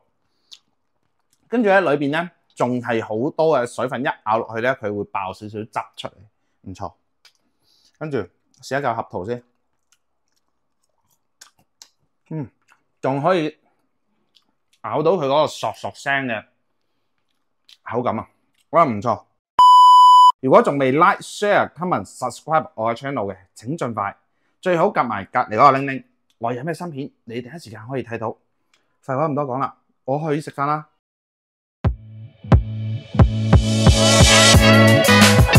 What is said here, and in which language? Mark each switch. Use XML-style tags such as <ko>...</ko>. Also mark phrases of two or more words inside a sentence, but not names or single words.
<yue>跟住咧裏邊咧仲係好多嘅水分，一咬落去咧佢會爆少少汁出嚟，唔錯。跟住試一嚿合桃先，仲可以咬到佢嗰個索索聲嘅口感啊，我覺得唔錯。如果仲未</yue> <en>like、share、comment、subscribe</en> <yue>我嘅 channel 嘅，請盡快，最好夾埋隔離嗰個鈴鈴，我有咩新片，你第一時間可以睇到。廢話唔多講啦，我去食飯啦。</yue>